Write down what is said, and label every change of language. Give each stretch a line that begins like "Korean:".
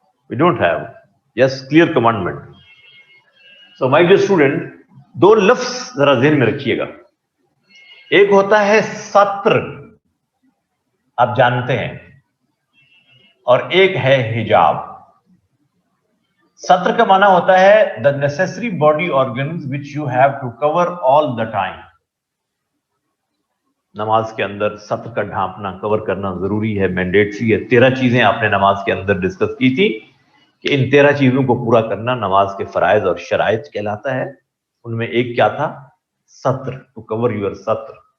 English: We don't have this clear commandment. So my dear student,
Urdu: 2 لفظ ذرا ذہن میں رکھیے گا. ایک ہوتا ہے ستر, آپ جانتے ہیں, اور ایک ہے حجاب. ستر کا معنی ہوتا ہے
English: the necessary body organs which you have to cover all the time.
Urdu: نماز کے اندر ستر کا ڈھانپنا, کور کرنا ضروری ہے, مینڈیٹری ہے. 13 چیزیں آپ نے نماز کے اندر ڈسکس کی تھی کہ ان 13 چیزوں کو پورا کرنا نماز کے فرائض اور شرائط کہلاتا ہے. ان میں ایک کیا تھا؟ ستر,
English: To cover your ستر.